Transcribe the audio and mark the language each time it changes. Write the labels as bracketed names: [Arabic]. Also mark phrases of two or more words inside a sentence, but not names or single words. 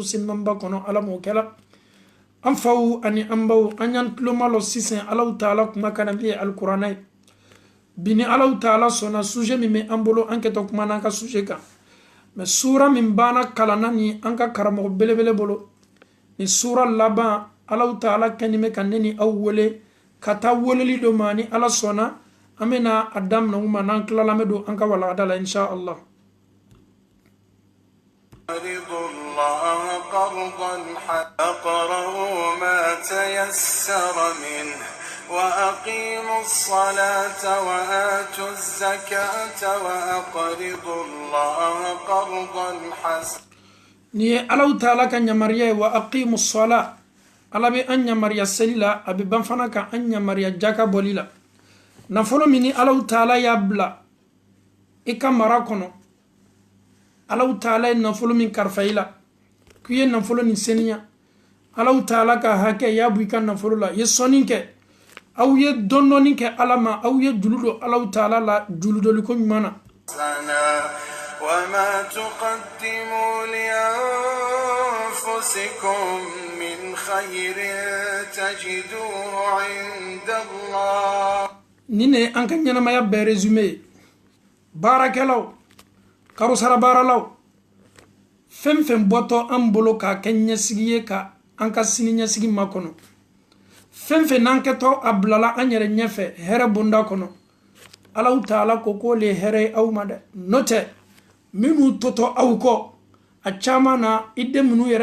[Bambara] senmanba kɔnɔ Ala m'o kɛla an faw ani an baw an y'an tuloma lɔ sisan Allahu Taala kuma kana min ye alikuranɛ ye bi ni Allahu Taala sɔnna sujet min bɛ an bolo an kɛtɔ kuma n'an ka sujet kan mais sura min banna kalanna ni an ka karamɔgɔ belebele bolo ni sura laban Allahu Taala kɛnin bɛ ka ne ni aw wele ka taa weleli dɔ ma ni Ala sɔnna an bɛna a daminɛ u ma n'an tilala an bɛ don an ka walagada la [Arabic] إن شاء الله الله قرضا فاقرؤوا ما تيسر منه وأقيموا الصلاة وآتوا الزكاة وأقرضوا الله قرضا حسنا [Bambara] ni Allahu Taala ka yamaruya [Arabic] وأقيموا الصلاة [Bambara] Ala bɛ an yamaruya seli la a bɛ ban fana ka an yamaruya jaka bɔli la nafolo min ni Allahu Taala y'a bila i ka mara kɔnɔ Allahu Taala ye nafolo min kalifa i la k'i ye nafolo nin seniya Allahu Taala ka hakɛ y'a bɔ i ka nafolo la ye sɔnni kɛ aw ye dɔndɔnni kɛ Ala ma aw ye julu don Allahu Taala la juludoliko ɲuman na [Arabic] وما تقدموا لأنفسكم من خير تجدوه عند الله [Bambara] ni ne an ka ɲɛnamaya bɛɛ résumé baarakɛlaw karosara baaralaw fɛn fɛn bɔtɔ an bolo k'a kɛ ɲɛsigi ye ka an ka sini ɲɛsigi makɔnɔ fɛn fɛn n'an kɛtɔ a bilala an yɛrɛ ɲɛfɛ hɛrɛ bonda kɔnɔ Allahu Taala ko k'o le hɛrɛ ye aw ma dɛ n'o tɛ minnu tɔtɔ aw kɔ a caman na i den minnu yɛrɛ